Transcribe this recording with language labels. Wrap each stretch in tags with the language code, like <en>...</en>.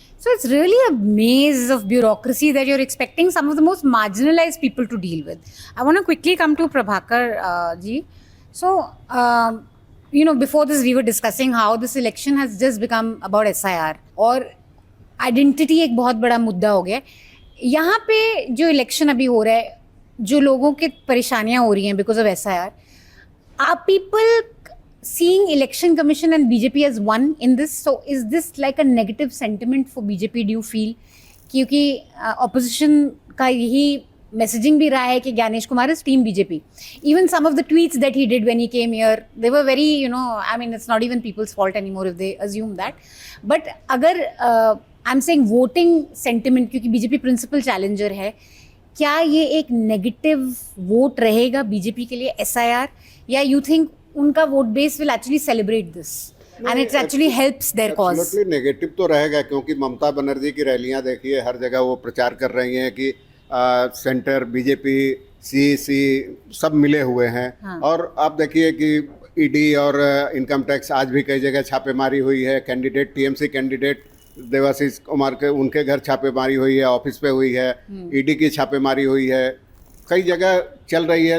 <en>So it's really a maze of bureaucracy that you're expecting some of the most marginalized people to deal with. I want to quickly come to Prabhakar ji. So, before this we were discussing how this election has just become about SIR और identity एक बहुत बड़ा मुद्दा हो गया.</en> <hi>यहाँ पे जो इलेक्शन अभी हो रहा है, जो लोगों की परेशानियाँ हो रही हैं because of SIR, are people seeing Election Commission and BJP as one in this?</hi> <en>So is this like a negative sentiment for BJP, do you feel?</en> <hi>क्योंकि opposition का यही messaging भी रहा है कि Ganesh Kumar is team BJP.</hi> <en>Even some of the tweets that he did when he came here, they were very, it's not even people's fault anymore if they assume that. But अगर I'm saying voting sentiment, क्योंकि BJP principal challenger है, क्या ये एक negative vote रहेगा BJP के लिए SIR, या you think उनका vote base will actually celebrate this and it actually helps their cause?</en> <hi>Absolutely negative तो रहेगा, क्योंकि ममता बनर्जी की रैलियां देखिए, हर जगह वो प्रचार कर रही हैं कि सेंटर बीजेपी सीईसी सब मिले हुए हैं. और आप देखिए कि ईडी और इनकम टैक्स आज भी कई जगह छापेमारी हुई है. Candidate TMC candidate Debashish Kumar के उनके घर छापेमारी हुई है, ऑफिस पे हुई है. ईडी की छापेमारी हुई है. कई जगह चल रही है।</hi>